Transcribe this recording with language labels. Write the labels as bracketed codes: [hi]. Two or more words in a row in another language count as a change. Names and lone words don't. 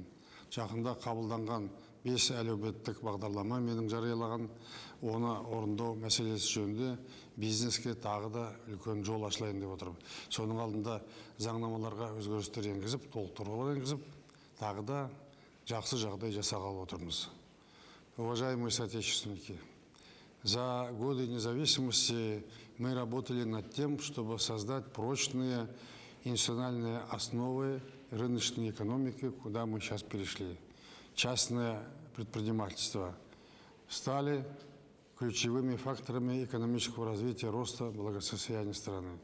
[kk] Жақында қабылданған 5 әлеуметтік бағдарлама менің жариялаған оны орындау мәселесі жөнінде бизнеске тағы да үлкен жол ашылайын деп отырмын. Соның алдында заңнамаларға өзгерістер енгізіп, толықтырулар енгізіп, тағы да жақсы жағдай жасағалы отырмыз. [ru] Уважаемые соотечественники, за годы независимости мы работали над тем, чтобы создать прочные институциональные основы рыночной экономики, куда мы сейчас перешли. Частное предпринимательство стали ключевыми факторами экономического развития, роста, благосостояния страны.